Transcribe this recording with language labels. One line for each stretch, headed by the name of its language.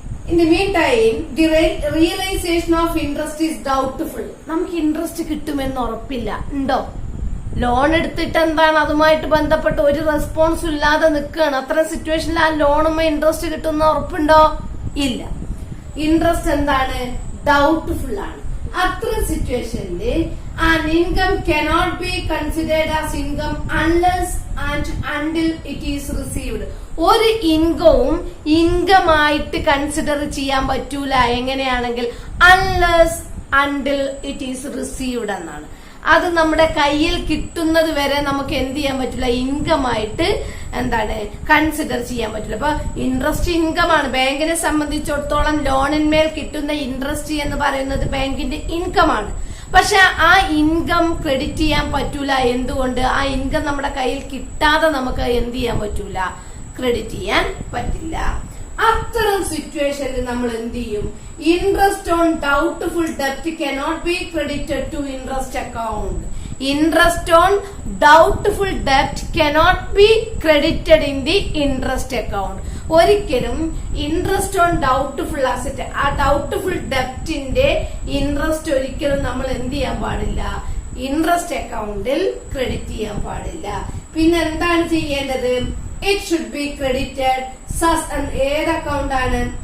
English: In the meantime, the realization of interest is doubtful.
Malayalam: നമുക്ക് interest കിട്ടുമെന്ന് ഉറപ്പില്ല. ഉണ്ടോ? ലോൺ എടുത്തിട്ട് എന്താണ് അതുമായിട്ട് ബന്ധപ്പെട്ട് ഒരു റെസ്പോൺസും ഇല്ലാതെ നിൽക്കുകയാണ്. അത്തരം സിറ്റുവേഷനിൽ ആ ലോണുമ്മ ഇൻട്രസ്റ്റ് കിട്ടുന്ന ഉറപ്പുണ്ടോ? ഇല്ല. ഇൻട്രസ്റ്റ് എന്താണ്? ഡൗട്ട്ഫുൾ ആണ്. അത്തരം സിറ്റുവേഷനിൽ
English: an income cannot be considered as income unless and until it is received.
Malayalam: ഒരു ഇൻകവും ഇൻകമായിട്ട് കൺസിഡർ ചെയ്യാൻ പറ്റൂല. എങ്ങനെയാണെങ്കിൽ
English: unless until it is received
Malayalam: എന്നാണ്. അത് നമ്മുടെ കയ്യിൽ കിട്ടുന്നത് വരെ നമുക്ക് എന്ത് ചെയ്യാൻ പറ്റില്ല? ഇൻകം ആയിട്ട് കൺസിഡർ ചെയ്യാൻ പറ്റില്ല. അപ്പൊ ഇൻട്രസ്റ്റ് ഇൻകം ആണ്. ബാങ്കിനെ സംബന്ധിച്ചിടത്തോളം ലോണിന്മേൽ കിട്ടുന്ന ഇൻട്രസ്റ്റ് എന്ന് പറയുന്നത് ബാങ്കിന്റെ ഇൻകം ആണ്. പക്ഷെ ആ ഇൻകം ക്രെഡിറ്റ് ചെയ്യാൻ പറ്റൂല. എന്തുകൊണ്ട്? ആ ഇൻകം നമ്മുടെ കയ്യിൽ കിട്ടാതെ നമുക്ക് എന്ത് ചെയ്യാൻ പറ്റൂല? ക്രെഡിറ്റ് ചെയ്യാൻ പറ്റില്ല. അത്തരം സിറ്റുവേഷനിൽ നമ്മൾ എന്ത് ചെയ്യും?
English: Interest on doubtful ഡെപ്റ്റ് cannot be credited to interest account. Interest on doubtful debt cannot be credited in the interest account.
Malayalam: ഒരിക്കലും
English: interest on doubtful asset,
Malayalam: ആ ഡൗട്ട്ഫുൾ ഡെപ്റ്റിന്റെ ഇൻട്രസ്റ്റ് ഒരിക്കലും നമ്മൾ എന്ത് ചെയ്യാൻ പാടില്ല? ഇൻട്രസ്റ്റ് അക്കൗണ്ടിൽ ക്രെഡിറ്റ് ചെയ്യാൻ പാടില്ല. പിന്നെ എന്താണ് ചെയ്യേണ്ടത്?
English: it should be credited
Malayalam: ഏത് അക്കൗണ്ട് ആണ്?